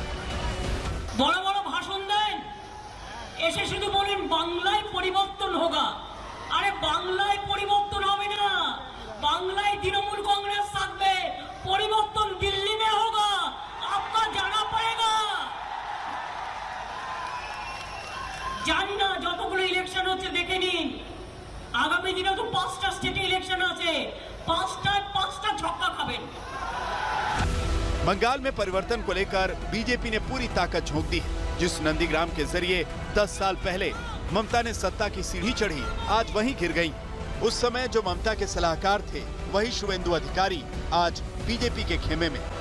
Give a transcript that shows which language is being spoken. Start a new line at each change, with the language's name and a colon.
Hindi: बड़ा बड़ा भाषण दें, ऐसे शुद्ध बोलें बांग्लाय परिवर्तन होगा। अरे बांग्लाय परिवर्तन होगा ना, बांग्लाय तृणमूल कांग्रेस
Bangla: থাকবে,
Hindi: परिवर्तन दिल्ली में होगा, आपका जाना पड़ेगा।
Bangla: জানি না যতগুলো ইলেকশন হচ্ছে দেখে নিন, আগামী দিনে তো 5টা স্টেটে ইলেকশন আছে, 5টা ছক্কা খাবেন।
Hindi: बंगाल में परिवर्तन को लेकर बीजेपी ने पूरी ताकत झोंक दी है। जिस नंदीग्राम के जरिए 10 साल पहले ममता ने सत्ता की सीढ़ी चढ़ी, आज वहीं गिर गई। उस समय जो ममता के सलाहकार थे वही शुवेंदु अधिकारी आज बीजेपी के खेमे में।